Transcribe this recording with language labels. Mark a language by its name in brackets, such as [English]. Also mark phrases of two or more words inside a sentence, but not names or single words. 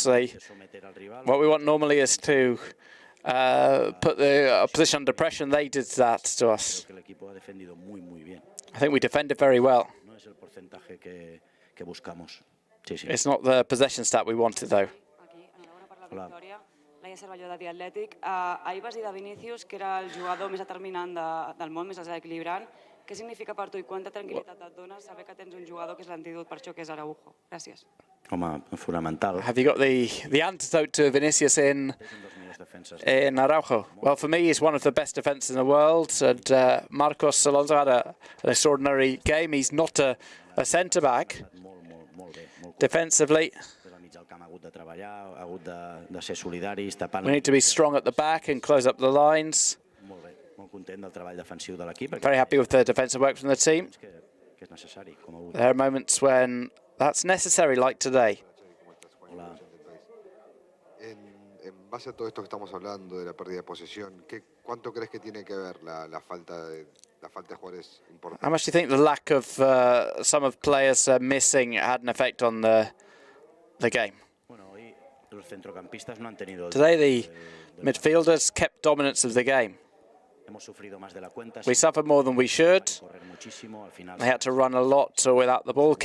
[English] What we want normally is to put the opposition under pressure, and they did that to us. I think we defended very well. It's not the possession stat we wanted, though. [Catalan] Ahir vas dir de Vinícius que era el jugador més determinant del món, més desequilibrant. Què significa per tu i quanta tranquil·litat et dona saber que tens un jugador que és l'antídot per això, que és Araujo? Gràcies. Home, fonamental. [English] Have you got the antidote to Vinicius in Araujo? Well, for me, he's one of the best defenders in the world, and Marcos Alonso had an extraordinary game. He's not a centre-back, Defensively, we need to be strong at the back and close up the lines. Very happy with the defensive work from the team. There are moments when that's necessary, like today. [Spanish] En base a todo esto que estamos hablando de la pérdida de posesión, ¿cuánto crees que tiene que ver la falta de jugadores importantes? [English] How much do you think the lack of some of players missing had an effect on the game? Today, the midfielders kept dominance of the game. We suffered more than we should. They had to run a lot without the ball.